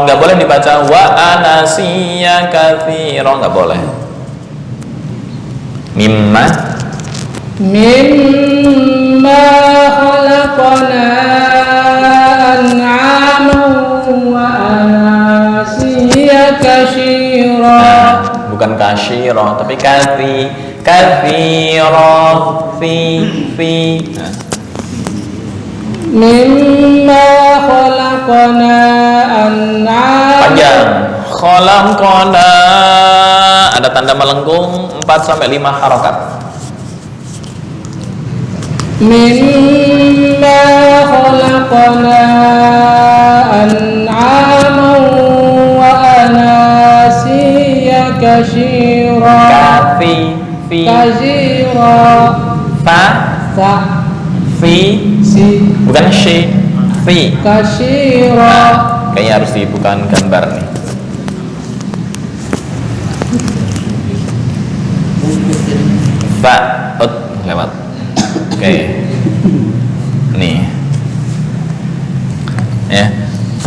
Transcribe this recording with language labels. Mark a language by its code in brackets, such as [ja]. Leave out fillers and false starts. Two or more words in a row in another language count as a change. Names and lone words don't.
[id] Enggak boleh dibaca [ar] وأناسي كثيرا, [id] enggak boleh. [ar] Mimma خلقنا أنعاما وأناسي كثيرا. [id] bukan kasyira tapi katsira fi. [ar] مما خلقنا أنعاما. [id] Panjang. Khalaqna ada tanda melengkung 4 sampai 5 harokat. [ar] مما خلقنا أنعاما وأناسي كثيرا. Katsira. [id] Fa fi bukan shi fi. [ar] Katsira. [id] Kayaknya harus dibukakan gambar nih. Fa lewat. Oke. Nih. Ya. Fa.